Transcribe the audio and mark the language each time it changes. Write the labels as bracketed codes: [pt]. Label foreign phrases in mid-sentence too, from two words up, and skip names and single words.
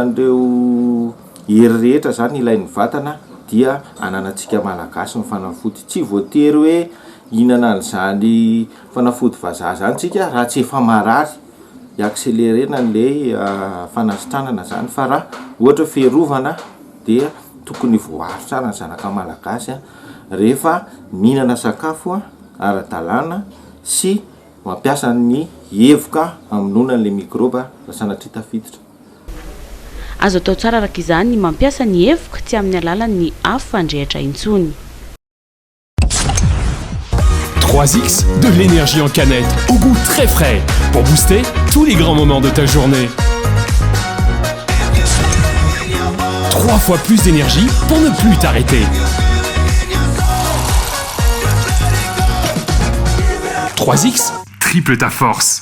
[mg] an'ireo hery rehetra zany ilain'ny vatana dia ananantsika malagasy ny fanafody tsy voatery hoe inana an'izany fanafody vazaha zany tsika raha tsy efa marary hiaccélérena n'lay fanasitranana zany fa raha ohatra fiarovana dia tokony voaro tsara ny zanaka malagasy rehefa mihinana sakafo ara-dalàna sy mampiasa ny evoka aminonan'le mikroba sanatria tafiditra. Azo atao tsara araka izany ny mampiasa ny evoka tsy amin'ny alalan'ny afo fandrehatra intsony. [fr] 3X, de l'énergie en canette, au goût très frais, pour booster tous les grands moments de ta journée. 3 fois plus d'énergie pour ne plus t'arrêter. 3X, triple ta force.